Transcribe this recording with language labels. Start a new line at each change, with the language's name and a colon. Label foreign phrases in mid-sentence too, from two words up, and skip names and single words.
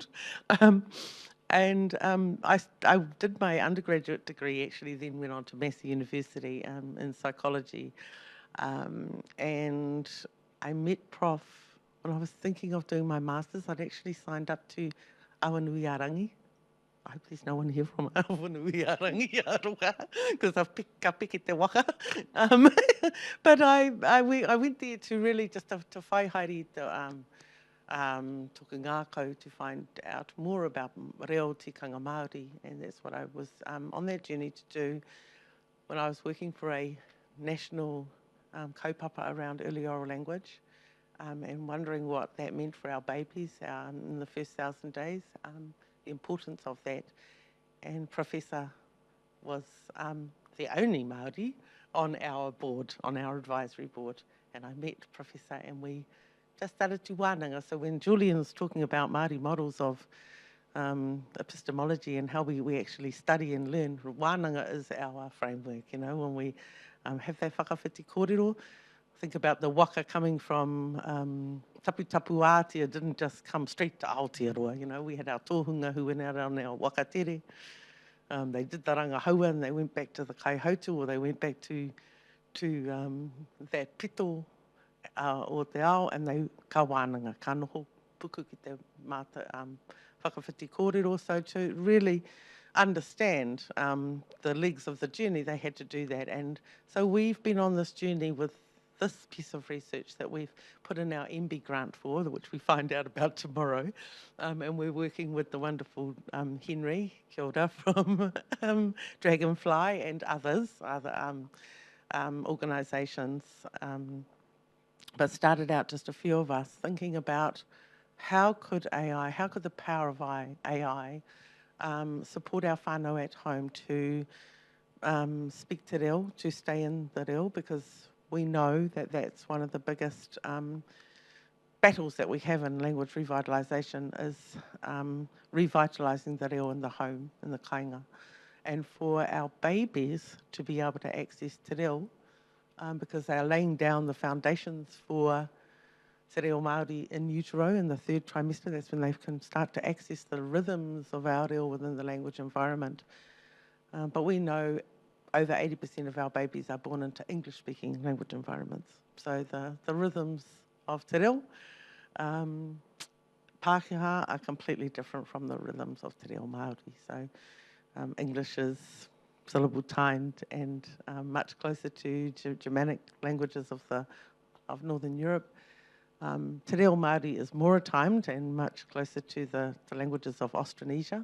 English: And I did my undergraduate degree, actually, then went on to Massey University in psychology. And I met Prof when I was thinking of doing my master's. I'd actually signed up to Aotearoa. I hope there's no one here from Aotearoa, because
Māori: ka piki te waka.
English: But I went there to really just to
Māori: whai haere toku ngākau,
English: to find out more about
Māori: reo tikanga Māori,
English: and that's what I was on that journey to do when I was working for a national kaupapa around early oral language, and wondering what that meant for our babies in the first 1,000 days. The importance of that, and Professor was the only Māori on our board, on our advisory board, and I met Professor and we just started to whānanga. So when Julian was talking about Māori models of epistemology and how we actually study and learn, whānanga is our framework, when we have that
Māori: whakawhiti kōrero.
English: Think about the waka coming from tapu Ātea, didn't just come straight to Aotearoa. We had our tōhunga who went out on our wakatere. They did the rangahaua and they went back to the kaihautu, or they went back to that
Māori: pito o te ao,
English: and they
Māori: ka wānanga, ka noho puku ki te whakawhiti kōrero.
English: So to really understand the legs of the journey, they had to do that. And so we've been on this journey with this piece of research that we've put in our MB grant for, which we find out about tomorrow. And we're working with the wonderful Henry,
Māori: kia ora,
English: from Dragonfly and other organisations. But started out just a few of us thinking about how could the power of AI support our whānau at home to speak
Māori: te reo,
English: to stay in the reo, because we know that that's one of the biggest battles that we have in language revitalisation, is revitalising the reo in the home, in the kāinga. And for our babies to be able to access
Māori: te reo,
English: because they are laying down the foundations for
Māori: te reo Māori
English: in utero in the 3rd trimester. That's when they can start to access the rhythms of our reo within the language environment. But we know over 80% of our babies are born into English-speaking language environments. So the rhythms of
Māori: te reo Pākehā
English: are completely different from the rhythms of
Māori: Te Reo Māori.
English: So English is syllable timed and much closer to Germanic languages of Northern Europe.
Māori: Te Reo Māori
English: is more timed and much closer to the languages of Austronesia.